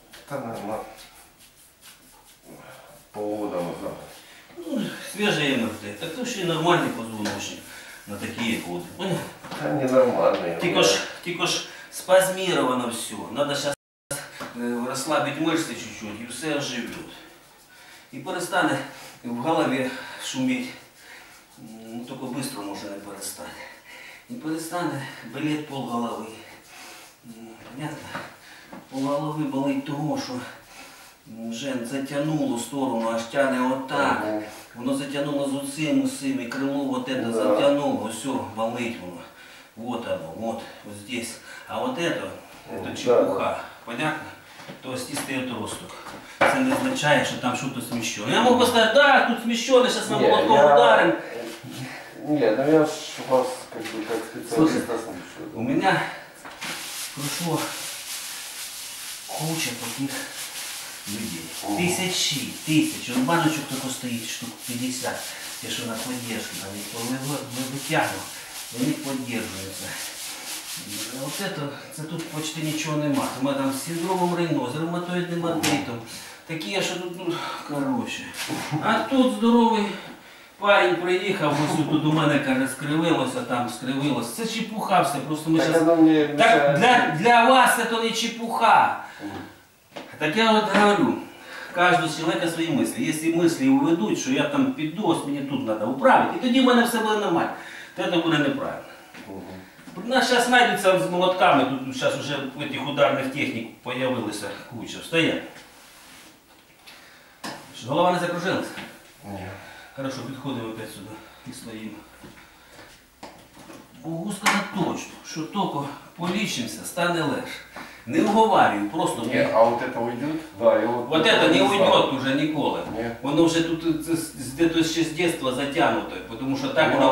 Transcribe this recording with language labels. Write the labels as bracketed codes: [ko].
[ru] Да, наверное, полгода назад. Ну, свежее МРТ. [uk] Так то ще й нормальний позвоночник на такі вот. [ru] Да, ненормальный. [uk] Тільки ж спазмировано все. [ru] Надо сейчас расслабить мышцы чуть-чуть, и все оживет. И перестане в голове шуметь. Ну, только быстро можно не перестать. И перестане болеть полголовы. Понятно? [uk] Полголовы болить того, що вже затягнуло сторону, аж тягне отак. Воно затягнуло з усім, і крило [ru] вот это [uk] затягнуло, все, болить воно. [ru] Вот оно, вот здесь. А вот это чепуха. Понятно? То есть чистий отросток. [uk] Це не означає, що там щось сміщено. Я можу сказати, да, тут сміщено, зараз ми молотком ударим. [ru] Нет, ну я ж вас как бы как специалиста слушаю. У меня прошло куча таких людей. Тысячи. Вот баночек только стоит, штук 50. Те, что на поддержке, там мы вытягиваем, они поддерживаются. Вот это тут почти ничего нема. У меня там с синдромом Рейно, с ревматоидным артритом. Такие, что тут, ну, короче. [uk] А тут здоровий парень приїхав, ось тут у мене, каже, скривилося, там скривилося. Це чепуха все, просто ми зараз... Так для вас це не чепуха. Так я вот говорю, кожного чоловіка свої мислі. Якщо мислі уведуть, що я там піду, ось мені тут треба управити, і тоді в мене все буде нормально, то це буде неправильно. У нас зараз знайдуться з молотками, тут зараз вже цих ударних технік з'явилися куча. Стоять. [ru] Голова не закружилась? [uk] Ні. Хорошо, підходимо опять сюди і стоїмо. Могу сказати точно, що тільки полічимося, стане легше. Не уговарюю, просто... [ru] Нет, а вот это уйдет? Да, и Вот это не уйдет уже ніколи. Нет. [uk] Воно вже тут где-то ще з дитинства затягнуто, тому що так воно...